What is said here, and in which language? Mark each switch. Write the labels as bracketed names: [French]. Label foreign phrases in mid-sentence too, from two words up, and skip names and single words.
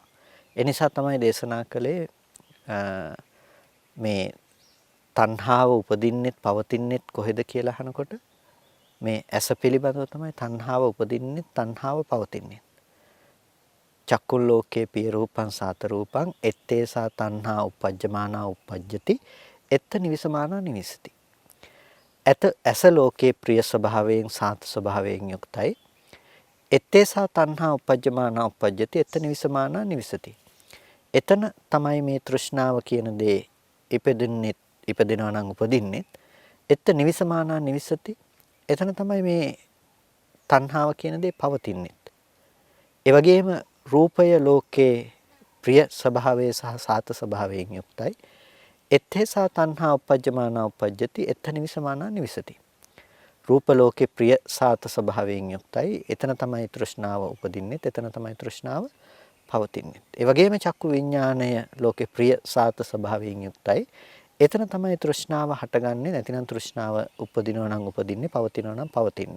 [Sinhala] ඒ නිසා තමයි දේශනා කළේ මේ තණ්හාව උපදින්නෙත් පවතින්නෙත් කොහෙද කියලා අහනකොට මේ ඇස පිළිබඳව තමයි තණ්හාව උපදින්නෙත් තණ්හාව පවතින්නෙත්. [Pali] චක්කුල් ලෝකේ පිය රූපං සාත රූපං ettesa තණ්හා uppajjamana uppajjati එත්ත නිවිසමානා නිවිසති. [Sinhala] ඇස ලෝකේ ප්‍රිය ස්වභාවයෙන් සාත ස්වභාවයෙන් යුක්තයි. [Pali] ettesa තණ්හා uppajjamana uppajjati එත්ත නිවිසමානා නිවිසති. [Sinhala] එතන තමයි මේ තෘෂ්ණාව කියන දේ ඉපදෙනවා නම් උපදින්නෙත් [Pali] එත්ත නිවිසමානා නිවිසති. [Sinhala] එතන තමයි මේ තණ්හාව කියන දේ පවතින්නෙත්. ඒ වගේම රූපය ලෝකේ ප්‍රිය ස්වභාවයේ සහ සාත ස්වභාවයෙන් යුක්තයි. [Pali] ettesa තණ්හා uppajjamana uppajjati එත්ත නිවිසමානා නිවිසති. [Sinhala] රූප ලෝකේ ප්‍රිය සාත ස්වභාවයෙන් යුක්තයි. එතන තමයි තෘෂ්ණාව උපදින්නෙත්. එතන තමයි තෘෂ්ණාව පවතින්නෙත්. ඒ වගේම චක්කු විඥාණය ලෝකේ ප්‍රිය සාත ස්වභාවයෙන් යුක්තයි. එතන තමයි තෘෂ්ණාව හටගන්නේ. නැතිනම් තෘෂ්ණාව උපදිනවා නම් උපදින්නේ, පවතිනවා නම් පවතින්නේ.